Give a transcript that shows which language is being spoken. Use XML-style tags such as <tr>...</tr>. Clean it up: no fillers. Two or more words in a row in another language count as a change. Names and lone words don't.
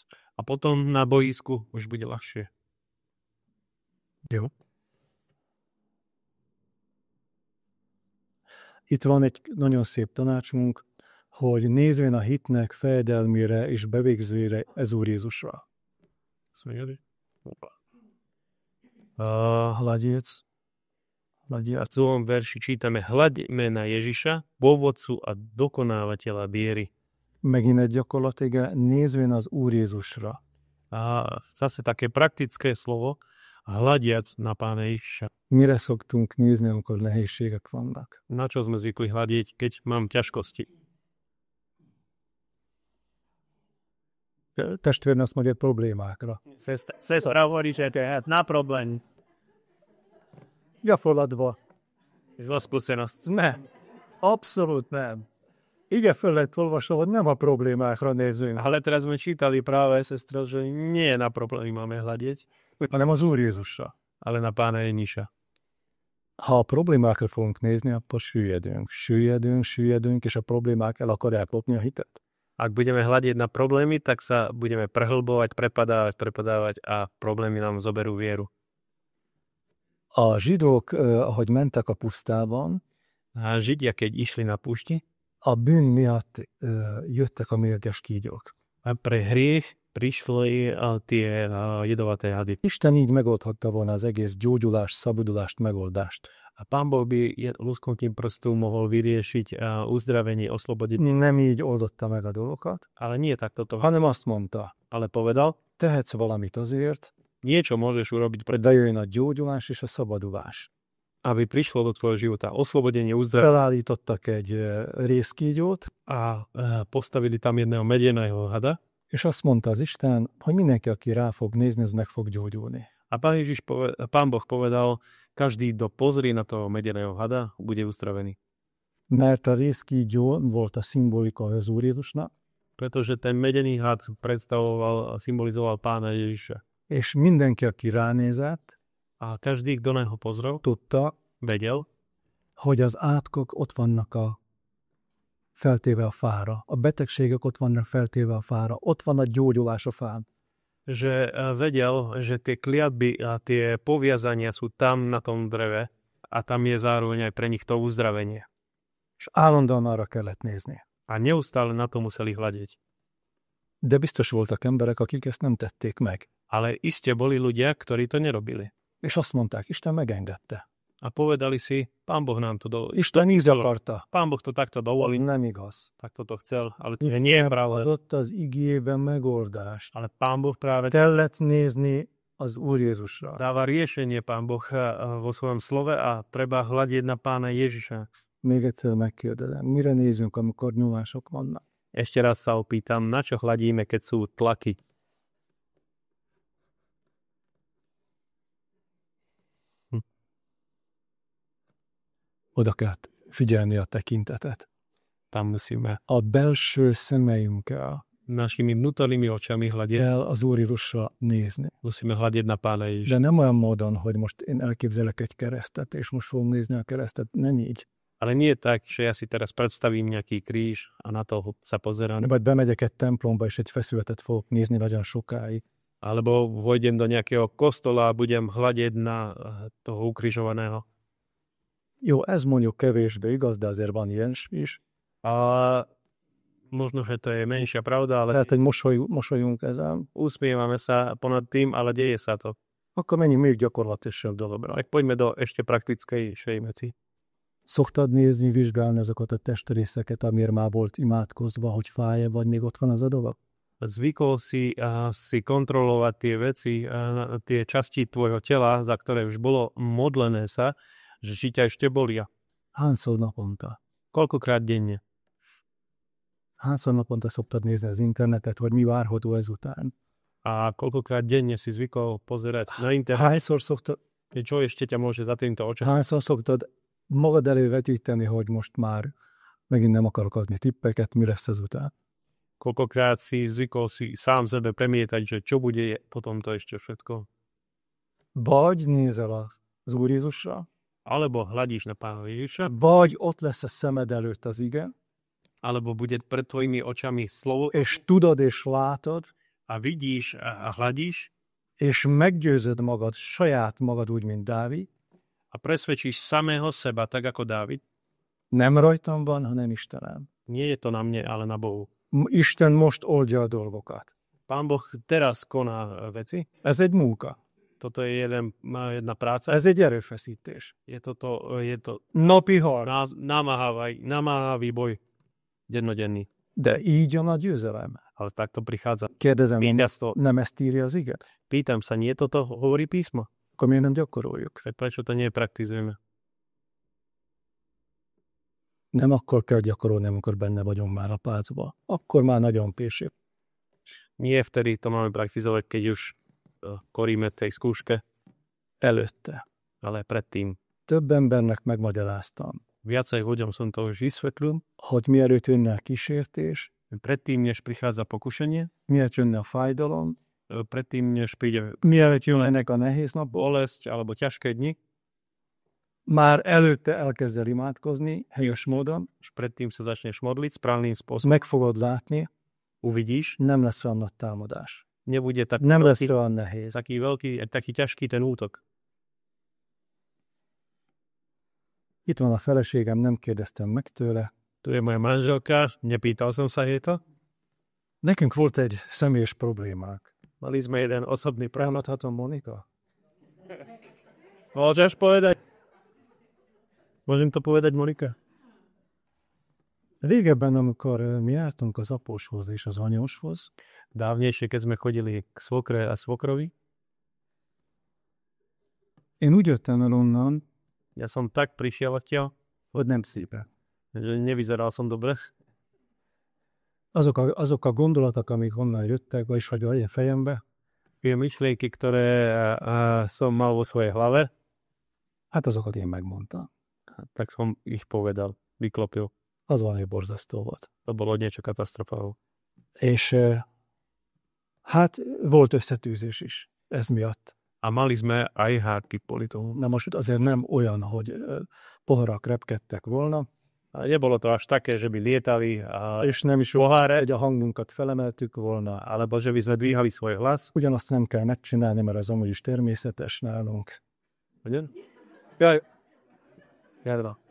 <sk>A potom na boisku už bude ľahšie.</sk> <hu>Jó. Itt van egy nagyon szép tanácsunk, hogy nézvén a hitnek fejedelmére és bevégzőjére ez Úr Jézusra.</hu> <sk>Hľadiec. V celom verši čítame: hľadíme na Ježiša, pôvodcu a dokonávateľa viery.</sk> <hu>Megint egy gyakorlatilag nézvén az Úr Jézusra.</hu> <sk>A zase také praktické slovo, hľadiac na Pána Ježiša.</sk> <hu>Mire szoktunk nézni, amikor nehézségek vannak?</hu> <sk>Na čo sme zvykli hľadiť, keď mám ťažkosti?</sk> <hu>Testvérne azt mondja, problémákra.</hu> <sk>Sestra hovorí, že to je na problém.</sk> <hu>Gyakorlatban.</hu> <sk>Zlá skúsenosť.</sk> <hu>Nem. Abszolút nem. Ige föl lett olvasva, hogy nem a problémákra nézünk,</hu> <sk>Ale teraz sme čítali práve, sestra, že nie na problémy máme hľadiť,</sk> <hu>hanem az Úr Jézusra.</hu> <sk>ale na Pána Ježiša.</sk> <hu>Ha a problémákra fogunk nézni, akkor süllyedünk, és a problémák el akarják lopni a hitet.</hu> <sk>Ak budeme hľadiť na problémy, tak sa budeme prehlbovať, prepadávať a problémy nám zoberú vieru.</sk> <hu>A zsidók, ahogy mentek a pusztában,</hu> <sk>A Židia, keď išli na púšti,</sk> <hu>a bűn miatt jöttek a mérges kígyók.</hu> <sk>a pre hriech prišli tie jedovaté hady.</sk> <hu>Isten így megoldhatta volna az egész gyógyulást, szabadulást, megoldást.</hu> <sk>A Pán Boh by lusknutím prstu mohol vyriešiť uzdravenie, oslobodiť.</sk> <hu>Nem így oldotta meg a dolgokat,</hu> <sk>Ale nie takto to.</sk> <hu>hanem azt mondta,</hu> <sk>Ale povedal,</sk> <hu>tehetsz valamit azért,</hu> <sk>niečo môžeš urobiť,</sk> <hu>hogy bejöjjön a gyógyulás és a szabadulás.</hu> <sk>aby prišlo do tvojho života oslobodenie, uzdravenie.</sk> <hu>Felállítottak egy rézkígyót,</hu> <sk>A postavili tam jedného medeného hada.</sk> <hu>és azt mondta az Isten, hogy mindenki, aki rá fog nézni, az meg fog gyógyulni.</hu> <sk>A Pán Boh povedal, každý, kto pozrie na toho medeného hada, bude uzdravený.</sk> <hu>Mert a rézkígyó volt a szimbolika az Úr Jézusnak,</hu> <sk>Pretože ten medený had predstavoval a symbolizoval Pána Ježiša.</sk> <hu>és mindenki, aki ránézett,</hu> <sk>A každý, kto na neho pozrel,</sk> <hu>tudta,</hu> <sk>vedel,</sk> <hu>hogy az átkok ott vannak feltéve a fára. A betegségek ott vannak feltéve a fára. Ott van a gyógyulás a fán.</hu> <sk>že vedel, že tie kliatby a tie poviazania sú tam na tom dreve a tam je zároveň aj pre nich to uzdravenie.</sk> <hu>És állandóan arra kellett nézni.</hu> <sk>A neustále na to museli hľadiť.</sk> <hu>De biztos voltak emberek, akik ezt nem tették meg.</hu> <sk>Ale iste boli ľudia, ktorí to nerobili.</sk> <hu>És azt mondták, Isten megengedte.</hu> <sk>A povedali si, Pán Boh nám to dovolil.</sk> <hu>Isten így akarta.</hu> <sk>Pán Boh to takto dovolil,</sk> <hu>Nem igaz.</hu> <sk>takto to chcel, ale to nie je pravda.</sk> <hu>Adott az igében megoldást.</hu> <sk>Ale Pán Boh práve</sk> <hu>Kellett nézni az Úr Jézusra.</hu> <sk>dáva riešenie, Pán Boh, vo svojom slove a treba hľadiť na Pána Ježiša.</sk> <hu>Még egyszer megkérdezem, mire nézünk, amikor nyomások vannak?</hu> <sk>Ešte raz sa opýtam, na čo hľadíme, keď sú tlaky?</sk> <hu>Oda kell figyelni a tekintetet.</hu> <sk>Tam musíme</sk> <hu>A belső szemeinkkel</hu> <sk>našimi vnútornými očami hľadiť.</sk> <hu>kell az Úr Jézusra nézni.</hu> <sk>Musíme hľadiť na Pána Ježiša.</sk> <hu>De nem olyan módon, hogy most én elképzelek egy keresztet, és most fogom nézni a keresztet. Nem így.</hu> <sk>Ale nie tak, že ja si teraz predstavím nejaký kríž a na to sa pozerám.</sk> <hu>Vagy bemegyek egy templomba, és egy feszületet fogok nézni nagyon sokáig.</hu> <sk>Alebo vojdem do nejakého kostola a budem hľadiť na toho ukrižovaného.</sk> <hu>Jó, ez mondjuk kevésbé igaz, de azért van ilyen is.</hu> <sk>A možno, že to je menšia pravda, ale</sk> <hu>Lehet, hogy mosolyunk ezen.</hu> <sk>usmievame sa ponad tým, ale deje sa to.</sk> <hu>Akkor menjünk még gyakorlatilasabb dologra.</hu> <sk>Tak poďme do ešte praktickejšej veci.</sk> <hu>Szoktad nézni, vizsgálni azokat a testrészeket, amiért már volt imádkozva, hogy fáj-e, vagy még ott van az a dolog?</hu> <sk>Zvykol si kontrolovať tie veci, tie časti tvojho tela, za ktoré už bolo modlené sa, že či ťa ešte bolia.</sk> <hu>Hányszor naponta?</hu> <sk>Koľkokrát denne?</sk> <hu>Hányszor naponta szoktad nézni az internetet, vagy mi várható ezután?</hu> <sk>A koľkokrát denne si zvykol pozerať na internet?</sk> <hu>Hányszor szoktad,</hu> <sk>Čo ešte ťa môže za týmto očakávať?</sk> <hu>hányszor szoktad magad elé vetíteni, hogy most már megint nem akarok adni tippeket, mi lesz ezután?</hu> <sk>Koľkokrát si zvykol si sám sebe premietať, že čo bude potom to ešte všetko?</sk> <hu>Vagy nézel az Úr Jézusra,</hu> <sk>Alebo hľadíš na Pána Ježiša,</sk> <hu>vagy ott lesz a szemed előtt az ige,</hu> <sk>alebo bude pred tvojimi očami slovo</sk> <hu>és tudod és látod,</hu> <sk>a vidíš a hľadíš</sk> <hu>és meggyőzöd magad, saját magad úgy, mint Dávid,</hu> <sk>a presvedčíš samého seba, tak ako Dávid.</sk> <hu>nem rajtam van, hanem Istenem.</hu> <sk>Nie je to na mne, ale na Bohu.</sk> <hu>Isten most oldja a dolgokat.</hu> <sk>Pán Boh teraz koná veci.</sk> <hu>Ez egy munka.</hu> <sk>Toto je jedna práca.</sk> <hu>Ez egy erőfeszítés.</hu> <sk>Je to</sk> <hu>Napi harc.</hu> <sk>namáhavý boj dennodenný.</sk> <hu>De így jön a győzelem.</hu> <sk>Ale takto prichádza.</sk> <hu>Kérdezem,</hu> <sk>Víťazstvo.</sk> <hu>nem ezt írja az ige?</hu> <sk>Pýtam sa, nie toto hovorí písmo?</sk> <hu>Akkor miért nem gyakoroljuk?</hu> <sk>Tak prečo to nepraktizujeme?</sk> <hu>Nem akkor kell gyakorolni, amikor benne vagyunk már a pálcba. Akkor már nagyon késő.</hu> <sk>Nie vtedy to máme praktizovať, keď už koríme tej skúške,</sk> <hu>Előtte.</hu> <sk>ale predtým.</sk> <hu>Több embernek megmagyaráztam,</hu> <sk>Viacej ľuďom som to už vysvetlil.</sk> <hu>hogy mielőtt jönne a kísértés,</hu> <sk>Predtým, než prichádza pokušenie,</sk> <hu>mielőtt jönne a fájdalom,</hu> <sk>predtým, než príde</sk> <hu>mielőtt jönnek a nehéz napok,</hu> <sk>bolesť alebo ťažké dni,</sk> <hu>már előtte elkezd el imádkozni, helyes módon,</hu> <sk>už predtým sa začneš modliť správnym spôsobom.</sk> <hu>meg fogod látni,</hu> <sk>Uvidíš,</sk> <hu>nem lesz olyan nagy támadás.</hu> <sk>nebude</sk> <hu>Nem lesz olyan nehéz.</hu> <sk>taký ťažký ten útok.</sk> <hu>Itt van a feleségem, nem kérdeztem meg tőle.</hu> <sk>Tu je moja manželka, nepýtal som sa jej to.</sk> <hu>Nekünk volt egy személyes problémák.</hu> <sk>Mali sme jeden osobný problém.</sk> <hu>Elmondhatom, Monika?</hu> <sk>Môžeš povedať? Môžem to povedať, Monika?</sk> <hu>Régebben, amikor mi jártunk az apóshoz és az anyóshoz,</hu> <sk>Dávnejšie, keď sme chodili k svokre a svokrovi,</sk> <hu>én úgy jöttem el onnan,</hu> <sk>ja som tak prišiel odtiaľ,</sk> <hu>hogy nem szépen.</hu> <sk>že nevyzeral som dobre.</sk> <hu>Azok a gondolatok, amik onnan jöttek, vagyis hogy a fejembe,</hu> <sk>Tie myšlienky, ktoré som mal vo svojej hlave,</sk> <hu>hát azokat én megmondtam.</hu> <sk>tak som ich povedal, vyklopil.</sk> <hu>Az valami borzasztó volt.</hu> <sk>To bolo niečo katastrofálne.</sk> <hu>És hát volt összetűzés is ez miatt.</hu> <sk>A mali sme aj hádky kvôli tomu.</sk> <hu>Na most azért nem olyan, hogy poharak repkedtek volna,</hu> <sk>A nebolo to až také, že by lietali</sk> <hu>és nem is</hu> <sk>poháre,</sk> <hu>hogy a hangunkat felemeltük volna.</hu> <sk>alebo že by sme dvíhali svoj hlas.</sk> <hu>Ugyanazt nem kell megcsinálni, mert az amúgy is természetes nálunk. Hogyan? Jaj. Jadra.</hu>